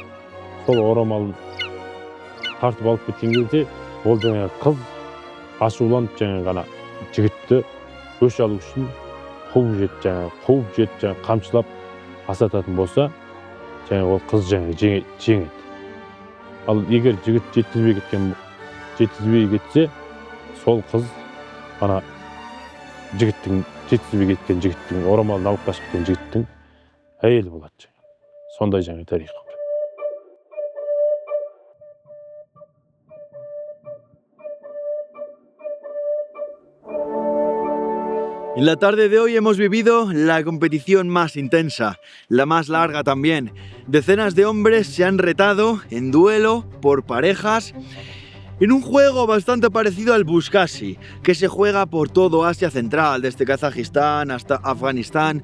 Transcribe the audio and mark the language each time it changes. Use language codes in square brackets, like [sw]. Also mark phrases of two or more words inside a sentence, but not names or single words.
[kk] Сол орамалын тартып алып кеткен кезде ол жаңағы қыз ашуланып жаңағы ана жігітті өш алу үшін қуып жетіп жаңағы қамшылап асататын болса, жаңағы ол қыз жаңағы жеңеді. Ал егер жігіт жеткізбей кетсе, сол қыз ана жеткізбей кеткен жігіттің орамалын алып қашып кеткен жігіттің әйелі болады. Сондай жаңағы тарих. [es] En la tarde de hoy hemos vivido la competición más intensa, la más larga también. Decenas de hombres se han retado en duelo por parejas en un juego bastante parecido al Buzkashi, que se juega por todo Asia Central, desde Kazajistán hasta Afganistán.